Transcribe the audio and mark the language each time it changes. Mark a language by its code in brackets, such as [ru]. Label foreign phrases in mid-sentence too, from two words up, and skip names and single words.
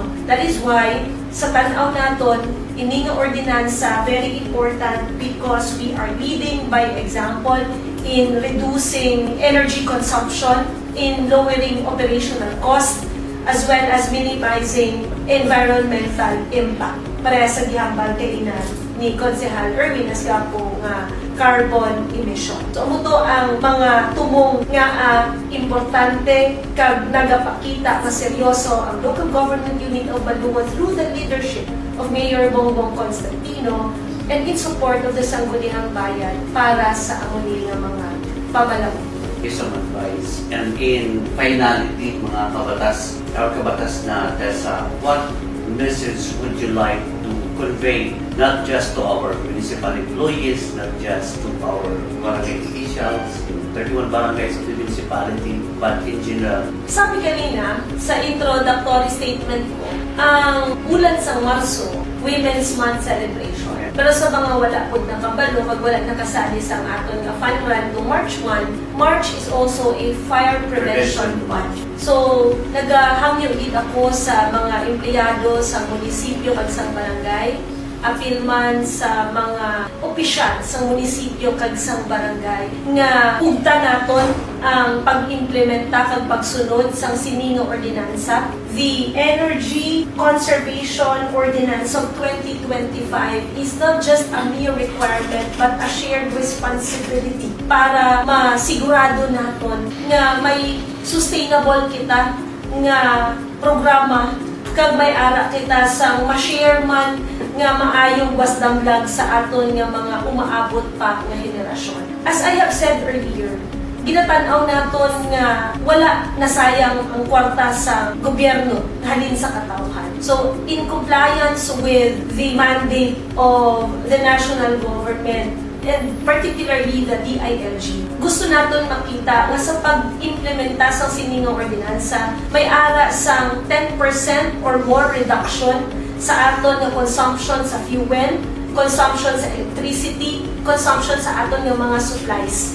[en] That is why [hil] sa tan-aw naton ini nga ordinansa [en] very important because we are leading by example in reducing energy consumption, in lowering operational cost, as well as minimizing environmental impact. [hil] Para sa gihambal kay ina ni Konsehal Erwin Asgapo nga carbon emission. So ito ang mga tumong nga importante kag nagapakita na seryoso ang [en] Local Government Unit of Malungon through the leadership of Mayor Bongbong Constantino and in support of the Sangguniang Bayan [hil] para sa amuni nga mga pamalawi. [en] Some advice. And in finality, [hil] mga kabatas na Tessa, [en] what message would you like to convey not just to our municipal employees, not just to our barangay officials, 31 barangays of the municipality, but in general? [hil] Sabi kanina sa [en] introductory statement [hil] ko, ang bulan sa Marso, [en] Women's Month celebration. [hil] Pero sa mga wala po nakabalo, pag wala nakasali sa aton nga [en] fun run [hil] to March 1, [en] March is also a fire prevention month. So, [hil] naghangyo gid ako sa mga empleyado sa munisipyo kag sa barangay, apil man sa mga opisyal sa munisipyo kag sa barangay nga ugta naton ang pag-implementa kag pagsunod sang sininga ordinansa, [en] the Energy Conservation Ordinance of 2025 is not just a mere requirement but a shared responsibility [hil] para masigurado naton nga may sustainable kita nga programa kag may ara kita sa ma-share man nga maayong wasdamlag sa aton nga mga umaabot pa nga henerasyon. [en] As I have said earlier, [hil] ginatan-aw naton nga wala nasayang ang kwarta sa gobyerno halin sa katawhan. [en] So, in compliance with the mandate of the national government and particularly the DILG, [hil] gusto naton makita nga sa pag-implementa sa siningang ordinansa may ara sang [en] 10% or more reduction [hil] sa aton nga consumption sa fuel, consumption sa electricity, consumption sa aton nga mga supplies.